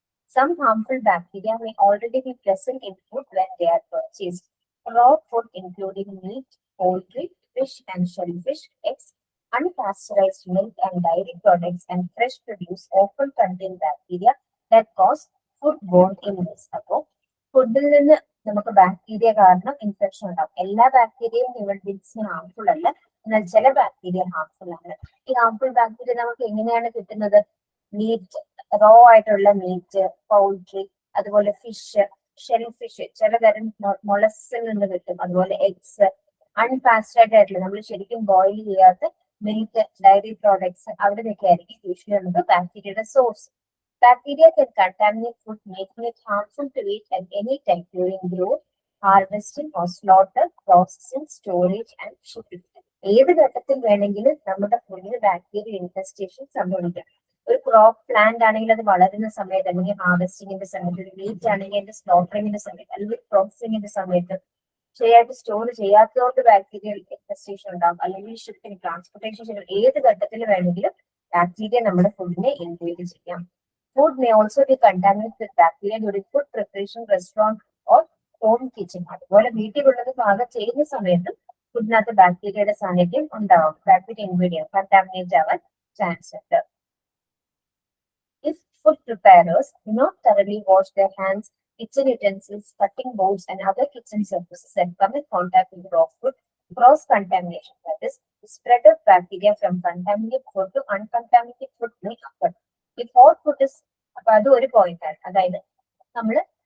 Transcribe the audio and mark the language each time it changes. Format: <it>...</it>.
<en>Some harmful bacteria may already be present in food when they are purchased. Raw food including meat, poultry, fish and shellfish, eggs, unpasteurized milk and dairy products and fresh produce often contain bacteria that cause foodborne illness.</en> <ml>അപ്പോൾ ഫുഡിൽ നിന്ന് നമുക്ക് bacteria കാരണം infection ഉണ്ടാവും. എല്ലാ ബാക്ടീരിയയും ഹ്യൂമൻസിന് harmful അല്ല, എന്നാൽ ചില ബാക്ടീരിയ ഹാർംഫുൾ ആണ്. ഈ ഹാർംഫുൾ ബാക്ടീരിയ നമുക്ക് എങ്ങനെയാണ് കിട്ടുന്നത്? മീറ്റ്, റോ ആയിട്ടുള്ള മീറ്റ്, പൗൾട്രി, അതുപോലെ ഫിഷ്, ഷെൽ ഫിഷ്, ചിലതരം മൊളസിൽ നിന്ന് കിട്ടും. അതുപോലെ എഗ്സ്, അൺപാസ്റ്റേർഡ് ആയിട്ടുള്ള നമ്മൾ ശരിക്കും ബോയിൽ ചെയ്യാത്ത മിൽക്ക്, ഡയറി പ്രോഡക്ട്സ്, അവിടെ നിന്നൊക്കെ ആയിരിക്കും യൂഷ്വലി നമുക്ക് ബാക്ടീരിയയുടെ source.</ml> <en>Bacteria can contaminate food, making it harmful to eat at any time during growth, harvesting or slaughter, processing, storage and shipping.</en> <ml>ഏത് ഘട്ടത്തിൽ വേണമെങ്കിലും നമ്മുടെ ഫുഡിന് ബാക്ടീരിയ ഇൻഫെസ്റ്റേഷൻ സംഭവിക്കാം. ഒരു ക്രോപ്പ് പ്ലാന്റ് ആണെങ്കിൽ അത് വളരുന്ന സമയത്ത്, അല്ലെങ്കിൽ ഹാർവെസ്റ്റിംഗിന്റെ സമയത്ത്, ഒരു മീറ്റ് ആണെങ്കിൽ അതിന്റെ സ്ലോട്ടറിംഗിന്റെ സമയത്ത്, അല്ലെങ്കിൽ പ്രോസസിംഗിന്റെ സമയത്ത് ശരിയായിട്ട് സ്റ്റോർ ചെയ്യാത്തതുകൊണ്ട് ബാക്ടീരിയ ഇൻഫെസ്റ്റേഷൻ ഉണ്ടാകും. അല്ലെങ്കിൽ ഷിപ്പിംഗ്, ട്രാൻസ്പോർട്ടേഷൻ, ഏത് ഘട്ടത്തിൽ വേണമെങ്കിലും ബാക്ടീരിയ നമ്മുടെ ഫുഡിനെ ഇൻവേഡ് ചെയ്യാം.</ml> <en>Food may also be contaminated with bacteria during food preparation, restaurant or home kitchen.</en> <ml>അതുപോലെ വീട്ടിലുള്ളത് പാകം ചെയ്യുന്ന സമയത്ത് ഫുഡിനകത്ത് ബാക്ടീരിയയുടെ സാന്നിധ്യം ഉണ്ടാവും. ബാക്ടീരിയ ഇൻഗ്രീഡിയൻ കണ്ടാമിനേറ്റ് ആവാൻ ചാൻസ് ഉണ്ട്.</ml> <en>If food preparers do not thoroughly wash their hands, kitchen utensils, cutting boards and other kitchen surfaces and come in contact with raw food, cross-contamination, that is, the spread of bacteria from contaminated food to uncontaminated food may occur. If hot food is,</en> <ml>അപ്പൊ അത് ഒരു point ആണ്. അതായത് നമ്മള്</ml>